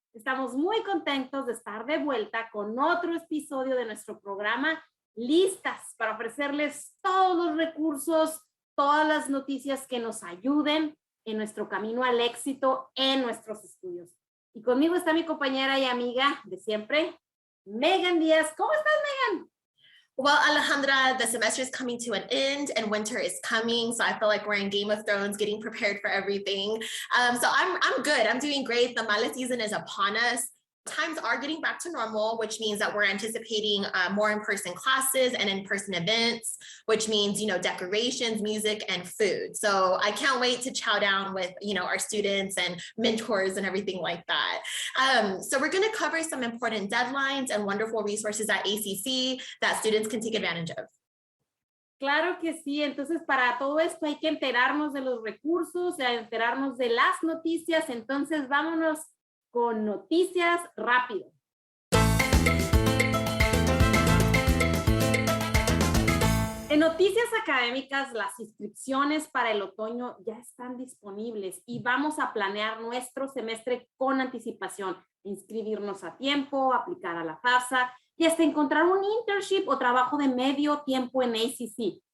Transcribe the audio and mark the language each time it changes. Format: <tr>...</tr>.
<es>Estamos muy contentos de estar de vuelta con otro episodio de nuestro programa, listas para ofrecerles todos los recursos, todas las noticias que nos ayuden en nuestro camino al éxito en nuestros estudios. Y conmigo está mi compañera y amiga de siempre, Megan Díaz. ¿Cómo estás, Megan?</es> <en>Well, Alejandra, the semester is coming to an end and winter is coming. So I feel like we're in Game of Thrones, getting prepared for everything. So I'm good. I'm doing great. The Mala season is upon us. Times are getting back to normal, which means that we're anticipating more in-person classes and in-person events, which means, decorations, music, and food. So I can't wait to chow down with, our students and mentors and everything like that. So we're going to cover some important deadlines and wonderful resources at ACC that students can take advantage of.</en> <es>Claro que sí. Entonces, para todo esto hay que enterarnos de los recursos, enterarnos de las noticias. Entonces, vámonos con noticias rápido. En noticias académicas, las inscripciones para el otoño ya están disponibles y vamos a planear nuestro semestre con anticipación, inscribirnos a tiempo, aplicar a la FAFSA y hasta encontrar un internship o trabajo de medio tiempo en ACC.</es>